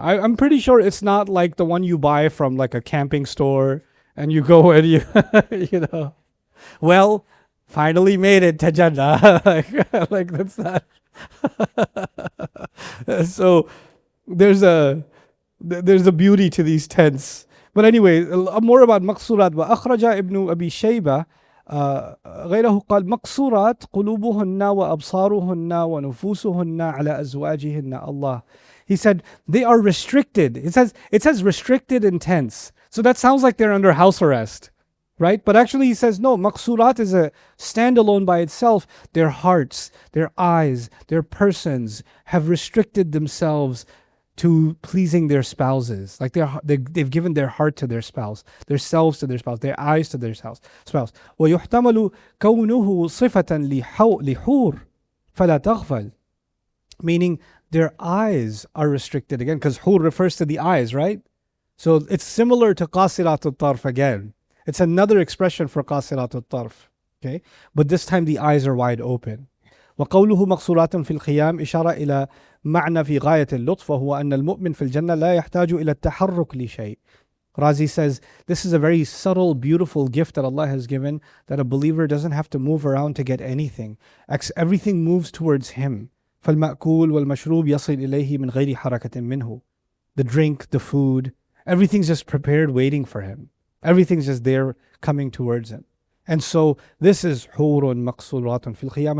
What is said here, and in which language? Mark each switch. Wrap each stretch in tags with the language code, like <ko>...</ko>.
<en>I'm pretty sure it's not like the one you buy from like a camping store and you go and you, well, finally made it to Jannah. like that's not. So there's a beauty to these tents. But anyway, more about مقصورات.</en> <ar>وأخرج ابن أبي شيبة غيره قال مقصورات قلوبهن وأبصارهن ونفوسهن على أزواجهن Allah.</ar> <en>He said they are restricted. It says restricted in tents. So that sounds like they're under house arrest, right? But actually he says no, maqsurat is a standalone by itself. Their hearts, their eyes, their persons have restricted themselves to pleasing their spouses. Like they've given their heart to their spouse, their selves to their spouse, their eyes to their spouse.</en> <ar>ويحتمل كونه صفة لحور فلا تغفل.</ar> <en>Meaning their eyes are restricted again, because hur refers to the eyes, right? So it's similar to qasirat al-tarf again. It's another expression for qasirat al-tarf. Okay? But this time the eyes are wide open.</en> <ar>وقوله مقصورات في الخيام إشارة إلى معنى في غاية اللطف وهو أن المؤمن في الجنة لا يحتاج إلى التحرك لشيء.</ar> <en>Razi says this is a very subtle, beautiful gift that Allah has given, that a believer doesn't have to move around to get anything. Everything moves towards him.</en> <ar>فالمأكول والمشروب يصل إليه من غير حركة منه.</ar> <en>The drink, the food, everything's just prepared waiting for him. Everything's just there coming towards him. And so this is</en> <ar>حور مقصورات في الخيام.</ar>